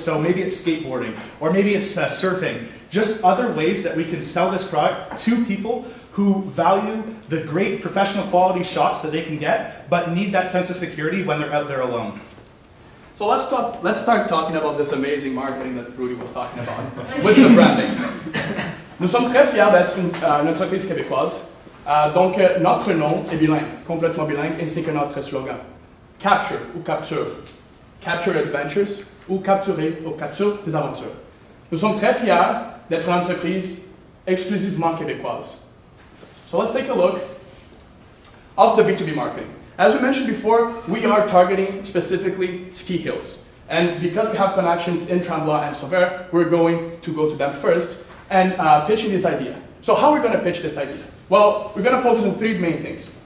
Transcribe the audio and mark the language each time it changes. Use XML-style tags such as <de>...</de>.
<en>So maybe it's skateboarding, or maybe it's surfing. Just other ways that we can sell this product to people who value the great professional quality shots that they can get, but need that sense of security when they're out there alone. So let's start talking about this amazing marketing that Rudy was talking about, with the branding.</en> <fr>Nous sommes très fiers d'être une entreprise québécoise. Donc notre nom est bilingue, complètement bilingue, ainsi que notre slogan. Capture ou capture.</fr> <en>Capture adventures</en> <fr>ou capturer ou capture des aventures. Nous sommes très fiers d'être une entreprise exclusivement québécoise.</fr> <en>So let's take a look of the B2B marketing. As we mentioned before, we are targeting specifically ski hills. And because we have connections in Tremblant and Sauveur, we're going to go to them first and pitching this idea. So how are we going to pitch this idea? Well, we're going to focus on three main things.</en>